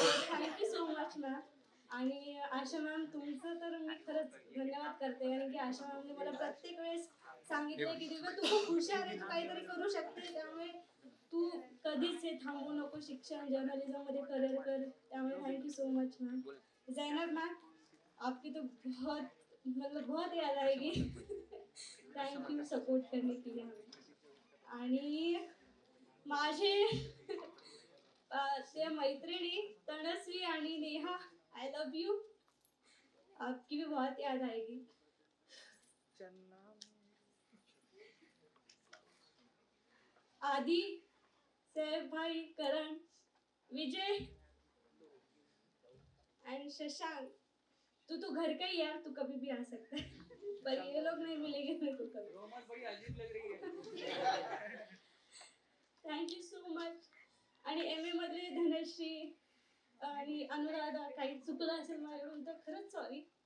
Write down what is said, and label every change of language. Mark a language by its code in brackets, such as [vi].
[en] Thank you so much ma'am. [mr] आणि आशा ma'am तुमचं तर मी खरंच धन्यवाद करते कारण की आशा मॅमने मला प्रत्येक वेळेस सांगितलं की दिव्या तू खूप हुशार आहे, तू काहीतरी करू शकते, त्यामुळे तू कधीच हे थांबू नको, शिक्षण जर्नलिझम मध्ये करिअर कर. [en] त्यामुळे thank you so much ma'am. [hi] Zainab ma'am आपकी तो बहुत याद आएगी. थँक्यू सपोर्ट करने के लिए हमें. [mr] आणि माझे ते मैत्रिणी तनस्वी आणि नेहा, [en] I love you. [hi] आपकी भी बहुत याद आएगी. आदि, सैफ भाई, करण, विजय एंड शशांक, तू घर का ही यार, तू कभी भी आ सकता है. पर ये लोग नहीं मिलेंगे मेरे को कभी. [en] Thank you so much. [mr] आणि एम ए मधले धनश्री आणि अनुराधा, काही चुकलं असेल माझ्याकडून तर खरंच सॉरी.